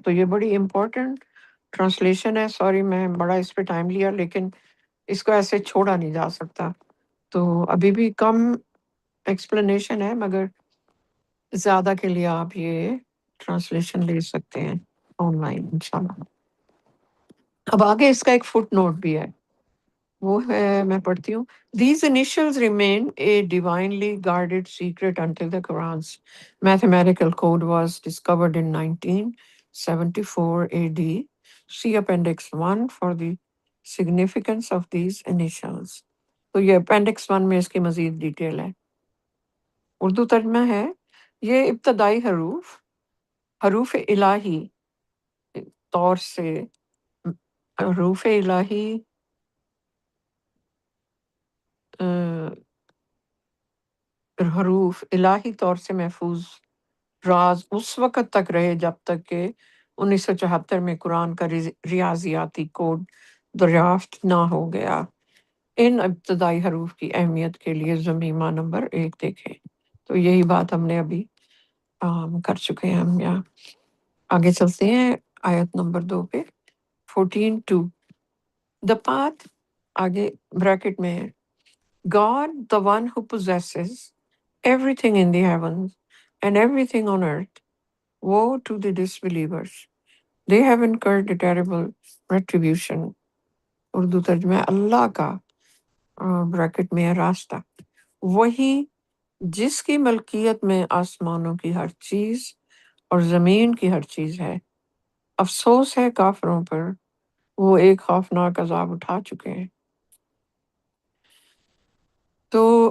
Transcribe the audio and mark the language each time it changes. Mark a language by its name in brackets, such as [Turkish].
[Urdu] تو یہ بڑی امپورٹنٹ ٹرانسلیشن ہے. سوری میں بڑا اس پہ ٹائم لیا، لیکن اس کو ایسے چھوڑا نہیں جا سکتا. تو ابھی بھی کم ایکسپلینیشن ہے، مگر زیادہ کے لیے آپ یہ ٹرانسلیشن لے سکتے ہیں آن لائن انشاءاللہ. اب آگے اس کا ایک فٹ نوٹ بھی ہے، وہ ہے، میں پڑھتی ہوں. [English] These initials remain a divinely guarded secret until the Quran's mathematical code was discovered in 1974 AD. See Appendix 1 for the significance of these initials. [Urdu] تو یہ Appendix 1 میں اس کی مزید ڈیٹیل ہے. اردو ترجمہ ہے یہ ابتدائی حروف الہی طور سے حروف الہی حروف الہی طور سے محفوظ راز اس وقت تک رہے جب تک کہ 1974 میں قرآن کا ریاضیاتی کوڈ دریافت نہ ہو گیا۔ ان ابتدائی حروف کی اہمیت کے لیے ضمیمہ نمبر 1 دیکھیں۔ تو یہی بات ہم نے ابھی کر چکے ہیں ہم یہاں۔ آگے چلتے ہیں آیت نمبر 2 پہ 14:2 [English] The path [Urdu] آگے بریکٹ میں ہے [English] God the one who possesses everything in the heavens and everything on earth. Woe to the disbelievers. They have incurred a terrible retribution. [Urdu] Urdu ترجمہ ہے اللہ کا بریکٹ میں ہے راستہ، وہی جس کی ملکیت میں آسمانوں کی ہر چیز اور زمین کی ہر چیز ہے۔ افسوس ہے کافروں پر، وہ ایک خوفناک عذاب اٹھا چکے ہیں۔ تو